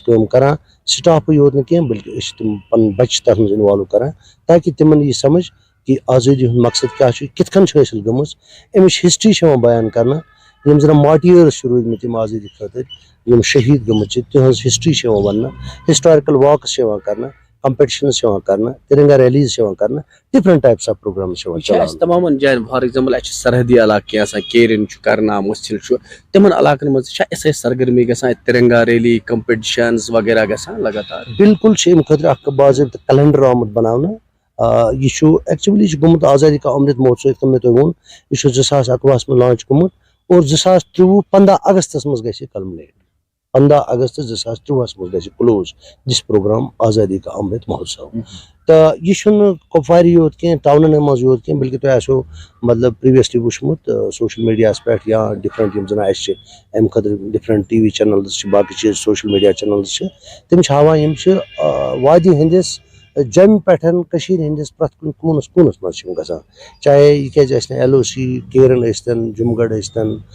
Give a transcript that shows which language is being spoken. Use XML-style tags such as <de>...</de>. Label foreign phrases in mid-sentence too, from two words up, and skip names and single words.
<ks>کٲم کران سٹافٕے یوت نہٕ کینٛہہ بلکہِ أسۍ چھِ تِم پنٕنۍ بچہِ تتھ منٛز اِنوالو کران تاکہِ تِمن یی سمجھ کہ آزٲدی ہُنٛد مقصد کیاہ چھُ کِتھ کٔنۍ چھِ حٲصِل گٔمٕژ اَمِچ ہسٹری چھِ یِوان بیان کرنہٕ یِم زن ماٹیٲرٕس چھِ روٗدمٕتۍ یِم آزٲدی خٲطرٕ یِم شہیٖد گٔمٕتۍ چھِ تِہنٛز ہسٹری چھِ یِوان وننہٕ</ks> <en>historical walks</en> <ks>چھِ یِوان کرنہٕ کمپٹِشنز چھِ یِوان کرنہٕ تِرنگا ریلیٖز چھِ یِوان کرنہٕ</ks> <en>different types of programs</en> <ks>چھِ یِوان چلاونہٕ تمام جایَن</ks> <en>for example</en> <ks>اَسہِ چھِ سرحدی علاقہٕ کینٛہہ آسان کیرن چھُ کرنام مٔسِل چھُ تِمن علاقن منٛز چھا اِژھے سرگرمی گژھان تِرنگا ریلی کمپٹِشنز وغیرہ گژھان لگاتار بالکل چھِ اَمہِ خٲطرٕ اکھ باضٲبطہٕ کلینڈر آمُت بناونہٕ یہِ چھُ ایکچُؤلی چھُ گوٚمُت آزادی کا امرت مہوتسو یِتھ کٔنۍ مےٚ تۄہہِ ووٚن یہِ چھُ 2021 منٛز لانچ گوٚمُت اور 2023 15 اگستس منٛز گژھِ یہِ کلمنیٹ 15 اگست 2023 منٛز گژھِ</ks> <en>close this program</en> <ks>آزادی کا امرت مہوتسو تہٕ یہِ چھُنہٕ کۄپوارِ یوت کینٛہہ ٹاونن منٛز یوت کینٛہہ بلکہِ تۄہہِ آسیو مطلب پریویسلی وٕچھمُت سوشل میڈیاہس پٮ۪ٹھ یا ڈفرنٹ یِم زن اَسہِ چھِ اَمہِ خٲطرٕ</ks> <en>different TV channels</en> <ks>چھِ باقٕے چیٖز</ks> <en>social media channels</en> <ks>چھِ تِم چھِ ہاوان یِم چھِ وادی ہٕنٛدِس جوٚمہِ پٮ۪ٹھ کٔشیٖرِ ہٕنٛدِس پرٛٮ۪تھ کُنہِ کوٗنس کوٗنس منٛز چھِ یِم گژھان چاہے یہِ کیازِ ٲسۍ نہٕ LOC کیرن ٲسۍتن جمگڑھ ٲسۍتن</ks>